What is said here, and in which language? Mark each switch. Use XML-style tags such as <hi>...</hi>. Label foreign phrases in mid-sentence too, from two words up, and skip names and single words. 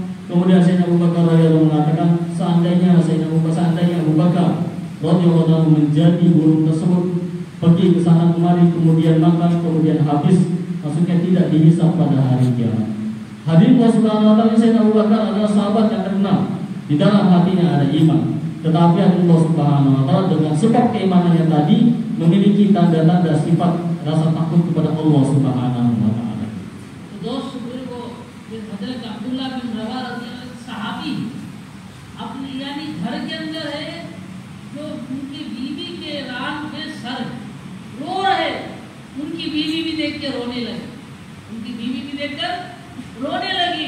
<id>Kemudian Sayyidina Abu Bakar</id> <ar>رضي الله عنه</ar> <id>mengatakan seandainya Abu Bakar</id> <ar>رضي الله عنه</ar> <id>menjadi burung tersebut, pergi ke sana kemari, kemudian makan, kemudian habis, maksudnya tidak dihisab pada hari kiamat. Hadirin</id> <ar>الله سبحانه وتعالى,</ar> <id>Sayyidina Abu Bakar adalah sahabat yang terkenal. Di dalam hatinya ada iman, tetapi</id> <ar>الله سبحانه وتعالى</ar> <id>dengan sebab keimanannya tadi memiliki tanda-tanda sifat rasa takut kepada</id> <ar>الله سبحانه وتعالى.</ar> <hi>दोस्त को हजरत अब्दुल्ला बिन रवा सहाबी अपने यानी घर के अंदर है, जो उनकी बीवी के रान पे सर रो रहे, उनकी बीवी भी देख के रोने लगी, उनकी बीवी भी देखकर रोने लगी।</hi>